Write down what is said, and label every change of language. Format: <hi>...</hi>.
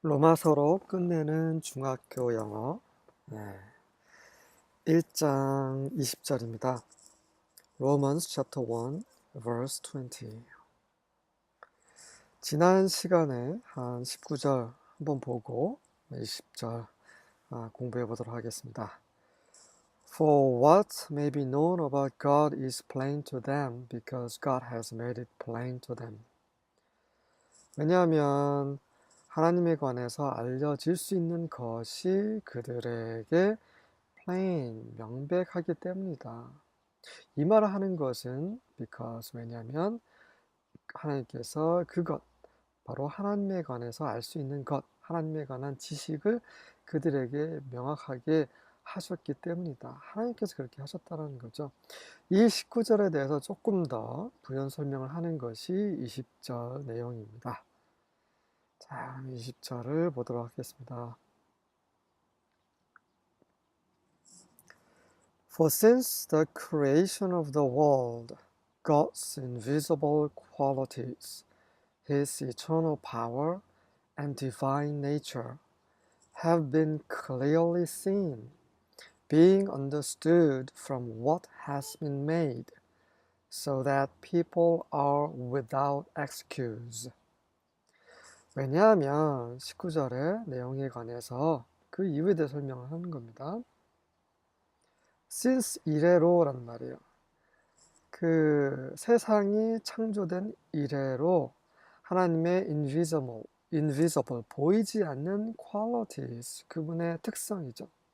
<ko>교과서로 끝내는 중학교 영어 1장 20절입니다.</ko> <en>Romans chapter 1 verse 20.</en> <ko>지난 시간에 한 19절 한번 보고 20절 공부해 보도록 하겠습니다.</ko> <en>For what may be known about God is plain to them because God has made it plain to them.</en> <ko>왜냐하면 하나님에 관해서 알려질 수 있는 것이 그들에게 plain, 명백하기 때문이다. 이 말을 하는 것은 because, 왜냐하면 하나님께서 그것, 바로 하나님에 관해서 알 수 있는 것, 하나님에 관한 지식을 그들에게 명확하게 하셨기 때문이다. 하나님께서 그렇게 하셨다는 거죠. 이 19절에 대해서 조금 더 부연 설명을 하는 것이 20절 내용입니다. 자, 20절을 보도록 하겠습니다.</ko> <en>For since the creation of the world, God's invisible qualities, His eternal power and divine nature, have been clearly seen, being understood from what has been made, so that people are without excuse.</en> <ko>왜냐하면 19절의 내용에 관해서 그 이유에 대해 설명을 하는 겁니다. since 이래로라는 말이에요. 그 세상이 창조된 이래로 하나님의 invisible, 보이지 않는 qualities, 그분의 특성이죠.</ko>